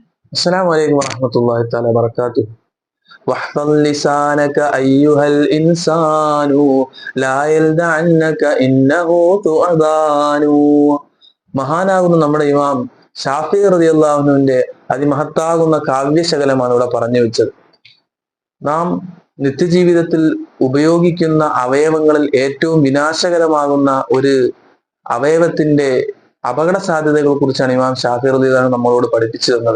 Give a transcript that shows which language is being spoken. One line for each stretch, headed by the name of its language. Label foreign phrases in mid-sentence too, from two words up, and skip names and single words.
Arabic: السلام عليكم ورحمة الله تعالى وبركاته. واحفظ لسانك أيها الإنسان لا يلدعنك إنه ثعبان.
Malayalam: മഹാനാകുന്ന നമ്മുടെ ഇമാം ഷാഫി
Arabic: رضي الله عنه
Malayalam: അതിമഹത്താകുന്ന കാവ്യശകലമാണ് ഇവിടെ പറഞ്ഞു വെച്ചത്. നാം നിത്യജീവിതത്തിൽ ഉപയോഗിക്കുന്ന അവയവങ്ങളിൽ ഏറ്റവും വിനാശകരമാകുന്ന ഒരു അവയവത്തിന്റെ അപകട സാധ്യതകളെ കുറിച്ചാണ് ഇമാം ഷാഫി
Arabic: رضي الله عنه
Malayalam: നമ്മളോട് പഠിപ്പിച്ചു തന്നത്.